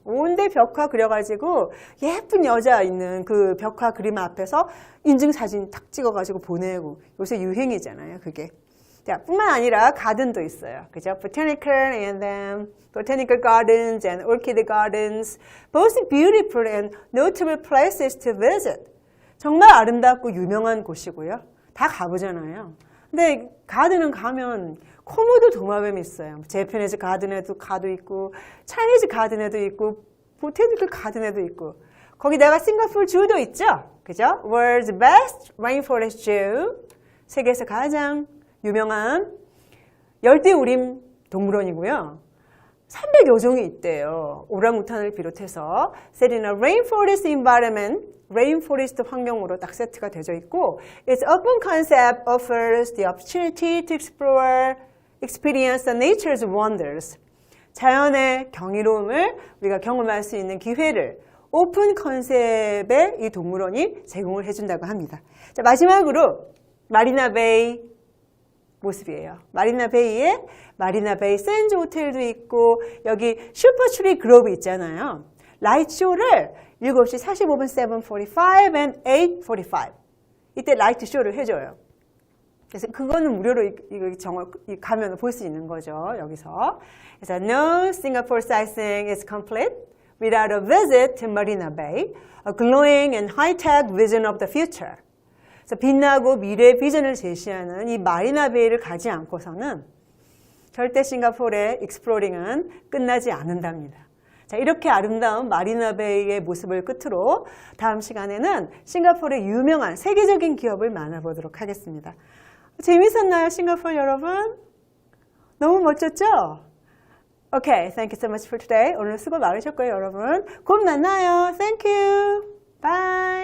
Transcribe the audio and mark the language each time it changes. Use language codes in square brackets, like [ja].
[ko] 온데 벽화 그려가지고 예쁜 여자 있는 그 벽화 그림 앞에서 인증사진 탁 찍어가지고 보내고 요새 유행이잖아요. 그게. 자, 뿐만 아니라 가든도 있어요. 그죠? [en] Botanical and then Botanical Gardens and Orchid Gardens. Both beautiful and notable places to visit. [ko] 정말 아름답고 유명한 곳이고요. 다 가보잖아요. 근데 가든은 가면 코모도 도마뱀이 있어요. 제페니즈 가든에도 가도 있고 차이니즈 가든에도 있고 보테니컬 가든에도 있고 거기다가 싱가포르 주도 있죠. 그죠? [en] World's best rainforest zoo. [ko] 세계에서 가장 유명한 열대우림 동물원이고요. 300여 종이 있대요. 오랑우탄을 비롯해서 [en] set in a rainforest environment, rainforest [ko] 환경으로 딱 세트가 되어 있고 [en] its open concept offers the opportunity to explore, experience the nature's wonders. [ko] 자연의 경이로움을 우리가 경험할 수 있는 기회를 오픈 컨셉의 이 동물원이 제공을 해준다고 합니다. 자, 마지막으로 마리나 베이 모습이에요. 마리나 베이에 마리나 베이 샌즈 호텔도 있고 여기 슈퍼트리 그로브 있잖아요. 라이트 쇼를 7시 45분 7:45 and 8:45 이때 라이트 쇼를 해줘요. 그래서 그거는 무료로 가면 볼 수 있는 거죠. 여기서. 그래서 [en] No Singapore sightseeing is complete without a visit to Marina Bay, a glowing and high-tech vision of the future. [ko] 그래서 빛나고 미래의 비전을 제시하는 이 마리나 베이를 가지 않고서는 절대 싱가포르의 익스플로링은 끝나지 않는답니다. 자, 이렇게 아름다운 마리나베이의 모습을 끝으로 다음 시간에는 싱가포르의 유명한 세계적인 기업을 만나보도록 하겠습니다. 재밌었나요, 싱가포르 여러분? 너무 멋졌죠? [en] Okay, thank you so much for today. [ko] 오늘 수고 많으셨고요, 여러분. 곧 만나요. [en] Thank you. Bye.